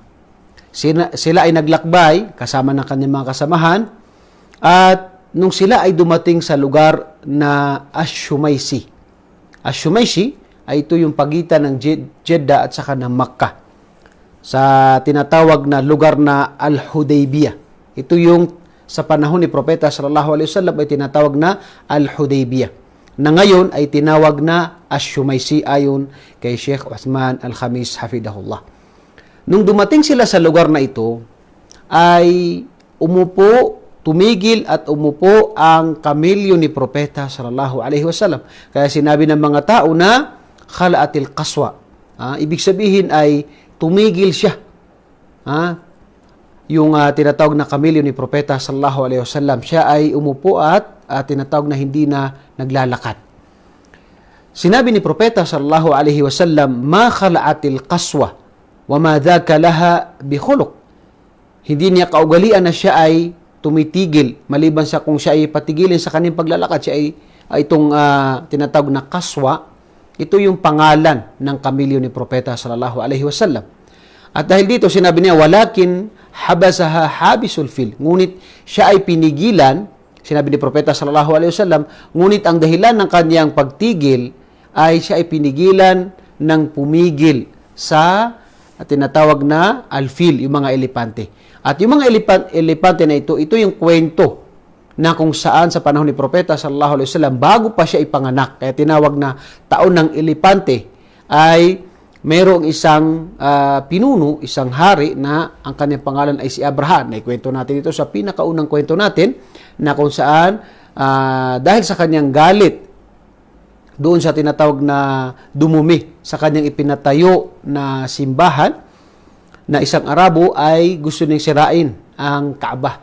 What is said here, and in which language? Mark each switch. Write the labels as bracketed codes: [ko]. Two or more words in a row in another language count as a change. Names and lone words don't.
[tl] Sila ay naglakbay kasama ng kanilang mga kasamahan, at nung sila ay dumating sa lugar na Ash-Shumaysi. Ash-Shumaysi ay ito yung pagitan ng Jeddah at saka ng Makkah, sa tinatawag na lugar na Al-Hudaybiyah. Ito yung sa panahon ni Propeta [ar] صلى الله عليه وسلم [tl] ay tinatawag na Al-Hudaybiyah, na ngayon ay tinawag na Ash-Shumaysi ayon kay Sheikh Uthman Al-Khamis hafidahullah. Nung dumating sila sa lugar na ito, ay tumigil at umupo ang kamelyo ni Propeta [ar] صلى الله عليه وسلم. [tl] Kaya sinabi ng mga tao na [ar] خلأت القصواء. [tl] Ibig sabihin ay tumigil siya. Yung tinatawag na kamelyo ni Propeta [ar] صلى الله عليه وسلم, [tl] siya ay umupo at tinatawag na hindi na naglalakad. Sinabi ni Propeta [ar] صلى الله عليه وسلم, ما خلأت القصواء وما ذاك لها بخلق. [tl] Hindi niya kaugalian na siya ay tumitigil, maliban sa kung siya ay patigilin sa kanyang paglalakad. Siya ay itong tinatawag na kaswa. Ito yung pangalan ng kamelyo ni Propeta [ar] صلى الله عليه وسلم. [tl] At dahil dito sinabi niya, [ar] ولكن حبسها حابس الفيل. [tl] Ngunit siya ay pinigilan, sinabi ni Propeta [ar] صلى الله عليه وسلم, [tl] ngunit ang dahilan ng kanyang pagtigil ay siya ay pinigilan ng pumigil sa tinatawag na alfil, yung mga elepante. At yung mga elepante na ito yung kwento na kung saan sa panahon ni Propeta [ar] صلى الله عليه وسلم, [tl] bago pa siya ipanganak, kaya tinawag na taon ng elepante, ay mayroong isang pinuno, isang hari na ang kanyang pangalan ay si Abraham. Naikwento natin ito sa pinakaunang kwento natin, na kung saan dahil sa kanyang galit doon sa tinatawag na dumumi sa kanyang ipinatayo na simbahan, na isang Arabo ay gusto niyang sirain ang Kaaba.